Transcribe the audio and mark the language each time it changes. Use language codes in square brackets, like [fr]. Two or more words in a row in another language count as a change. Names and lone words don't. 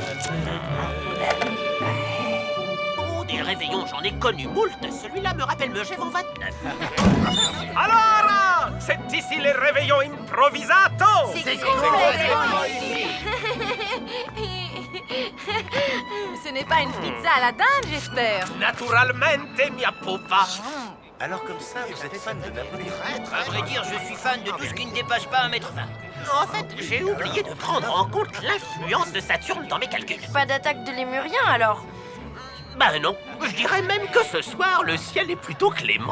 [fr] Oh, des réveillons, j'en ai connu moult. Celui-là me rappelle Megève en 29. Alors, c'est ici les réveillons improvisato. C'est complètement ici. Ce n'est pas une pizza à la dinde, j'espère. [it] Naturalmente, mia pupa. [fr] Alors comme ça, vous êtes fan de Napoléon? À vrai dire, je suis fan de tout ce qui ne dépasse pas 1,20 m. En fait, j'ai oublié de prendre en compte l'influence de Saturne dans mes calculs. Pas d'attaque de lémurien alors? Ben non, je dirais même que ce soir, le ciel est plutôt clément.